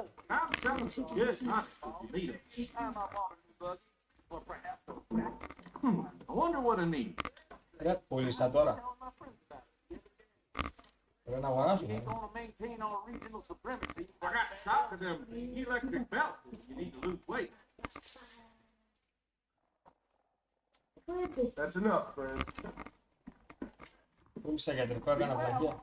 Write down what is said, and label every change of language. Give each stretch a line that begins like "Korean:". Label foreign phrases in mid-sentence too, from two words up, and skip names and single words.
English: I'm selling some good honey. You need it. I wonder what I need.
Greek: Ρε, πούλησα τώρα. Πρέπει να αγοράσω.
English: Gonna maintain our regional supremacy. I got shot with them electric belts. You need to lose weight. That's enough, friend.
Greek: Πούλησα γιατρικό, έκανα βλαγία.